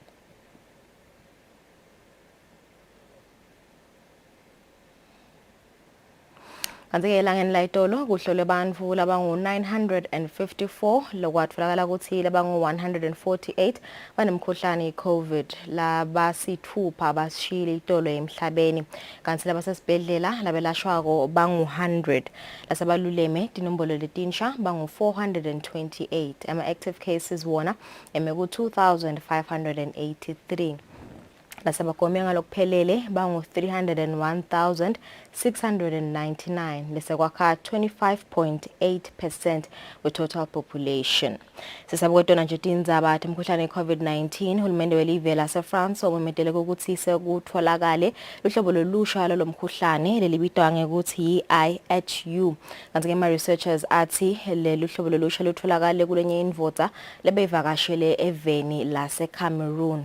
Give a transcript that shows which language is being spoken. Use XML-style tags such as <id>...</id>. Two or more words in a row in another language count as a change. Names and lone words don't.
<ss>Kanti-ke elangeni layitolo kuhlolwe bantfu labangu 954 lokwatfolakala ukuthi labangu 148 banemkhuhlane i-COVID labasithupha basishile itolo emhlabeni kanti labasesibhedlela labelashwako bangu 100 lasabaluleme tinombolo letinsha bangu 428 ama-</ss> <en>active cases</en> <ss>wona emeku 2583 lasabagome ngalokuphelele bangu 301,699 bese kwakha 25.8% we</ss> <en>total population.</en> <ss>Sisabukwetona nje tindzaba temkhuhlane COVID-19 hulumende welive lase-France omemetele ukuthi sekutholakale luhlobo lolusha lomkhuhlane lelibitwa ngekuthi IHU. Kanti-ke ama-researchers athi lelu hlobo lolusha lutholakale kulenye indvodza lebeyivakashele eveni lase-Cameroon.</ss>